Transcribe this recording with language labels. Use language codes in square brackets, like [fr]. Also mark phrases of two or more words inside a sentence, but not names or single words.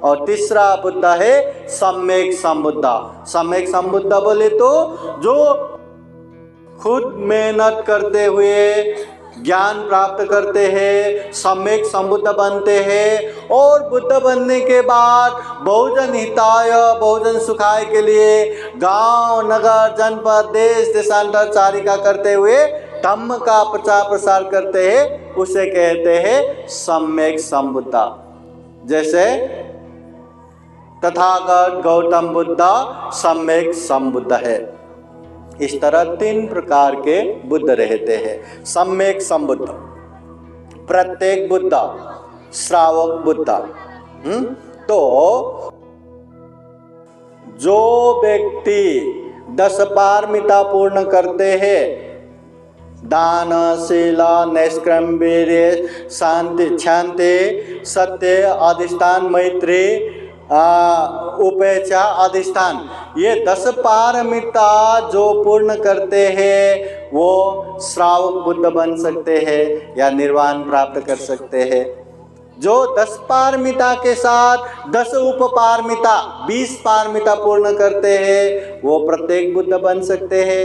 [hi] और तीसरा बुद्ध है सम्यक संबुद्ध। सम्यक संबुद्ध बोले तो जो खुद मेहनत करते हुए ज्ञान प्राप्त करते हैं, सम्यक संबुद्ध बनते हैं और बुद्ध बनने के बाद [sa] बहुजन हिताय बहुजन सुखाय [hi] के लिए गांव नगर जनपद देश देशांतर चारिका करते हुए धम्म का प्रचार प्रसार करते हैं, उसे कहते हैं सम्यक संबुद्ध। जैसे तथागत गौतम बुद्ध सम्यक संबुद्ध है। इस तरह 3 प्रकार के बुद्ध रहते हैं। सम्यक संबुद्ध, प्रत्येक बुद्ध, श्रावक बुद्ध। तो जो व्यक्ति 10 पारमिता पूर्ण करते हैं, दान शील नैष्क्रम्य वीर्य शांति क्षांति सत्य अधिष्ठान मैत्री उपेक्षा अधिष्ठान, ये 10 पारमिता जो पूर्ण करते हैं वो श्रावक बुद्ध बन सकते हैं या निर्वाण प्राप्त कर सकते हैं। जो 10 पारमिता के साथ 10 उपपारमिता 20 पारमिता पूर्ण करते हैं वो प्रत्येक बुद्ध बन सकते हैं।